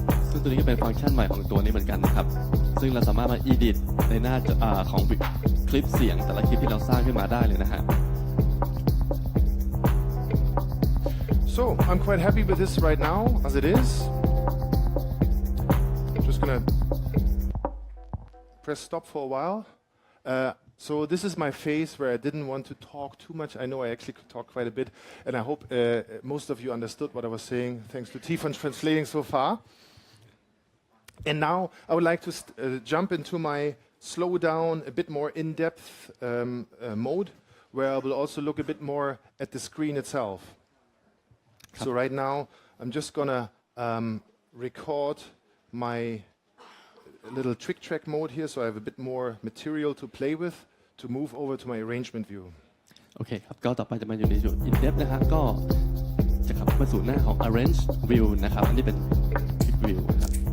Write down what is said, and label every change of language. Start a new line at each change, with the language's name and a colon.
Thai: ซึ่งตัวนี้ก็เป็นฟังก์ชันใหม่ของตัวนี้เหมือนกันนะครับซึ่งเราสามารถมา edit ในหน้าของคลิปเสียงแต่ละคลิปที่เราสร้างขึ้นมาได้เลยนะฮะ
English: So I'm quite happy with this right now as it is. Gonna press stop for a while. So this is my phase where I didn't want to talk too much. I know I actually could talk quite a bit, and I hope most of you understood what I was saying. Thanks to T for translating so far. And now I would like to jump into my slow down, a bit more in-depth mode, where I will also look a bit more at the screen itself. So right now I'm just gonna record my little trick track mode here, so I have a bit more material to play with to move over to my arrangement view.
Thai: โอเคครับก็ต่อไปจะมาอยู่ในจุด in depth นะฮะก็จะขับมาสู่หน้าของ arrange view นะครับอันนี้เป็น trick view นะครับ